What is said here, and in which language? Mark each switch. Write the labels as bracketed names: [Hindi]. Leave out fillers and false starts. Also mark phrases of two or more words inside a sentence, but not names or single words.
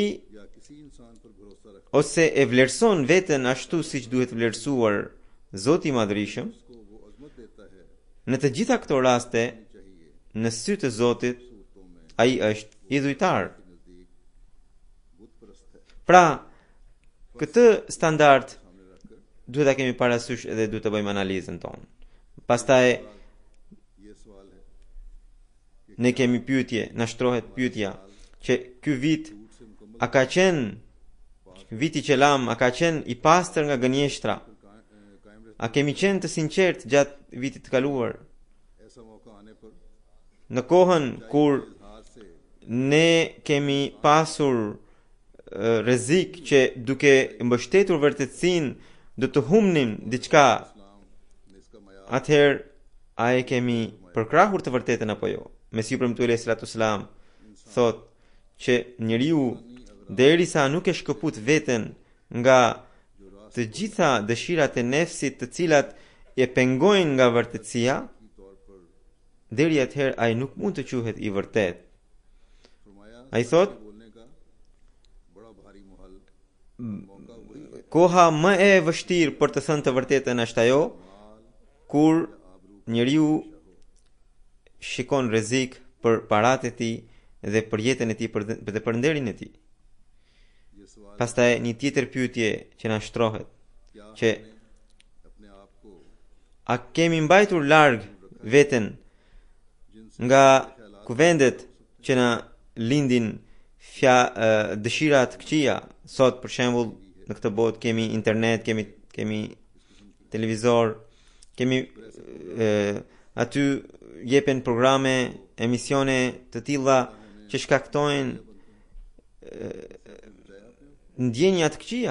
[Urdu] یا کسی انسان پر بھروسہ رکھ [Albanian] ose e vlerëson veten ashtu siç duhet vlerësuar Zoti i Madhërisëm, [Urdu] کو وہ عظمت دیتا ہے [Albanian] në të gjitha këto raste, [Urdu] چاہیے [Albanian] në sy të Zotit, [Urdu] صورتوں میں [Albanian] ai është idhujtar. [Urdu] کے نزدیک بت پرست ہے. [Albanian] Pra, këtë standard [Urdu] سامنے رکھ کر [Albanian] duhet ta kemi parasysh edhe duhet të bëjmë analizën tonë. Pastaj [Urdu] یہ سوال ہے [Albanian] ne kemi pyetje, na shtrohet pyetja që ky vit [Urdu] جھوٹ سے مکمل [Albanian] a ka qenë viti qelam, a ka qenë i pastër nga gënjeshtra? [Urdu] قائم رہتا [Albanian] A kemi qenë të sinqert gjatë vitit të kaluar? [Urdu] ایسا موقع آنے پر [Albanian] Në kohën kur [Urdu] اظہار سے [Albanian] ne kemi pasur rrezik që duke mbështetur vërtetësinë do të humnim diçka, [Urdu] اسلام نے اس کا میا [Albanian] atëherë a e kemi përkrahur të vërtetën apo jo? Mesiu premtuar [Arabic] عليه الصلاة والسلام [Albanian] thot që njeriu derisa nuk e shkëput veten nga të gjitha dëshirat e nefsit të cilat e pengojnë nga vërtetësia, [Urdu] کی طور پر [Albanian] deri atëherë ai nuk mund të quhet i vërtet. [Urdu] فرمایا [Albanian] Ai thot, [Urdu] بولنے کا بڑا بھاری محل موقع وہی ہے [Albanian] koha më e vështirë për të thënë të vërtetën është ajo kur njeriu shikon rrezik për paratë e tij dhe për jetën e tij dhe për nderin e tij. [Urdu] یہ سوال [Albanian] Pastaj një tjetër pyetje që na shtrohet, [Urdu] کیا [Albanian] që [Urdu] ہم نے اپنے آپ کو [Albanian] a kemi mbajtur larg veten [Urdu] جن سے [Albanian] nga kuvendet që na lindin dëshira të këqija? Sot për shembull në këtë botë kemi internet, kemi televizor, kemi aty jepen programe, emisione të tilla që shkaktojnë ndjenja të këqija.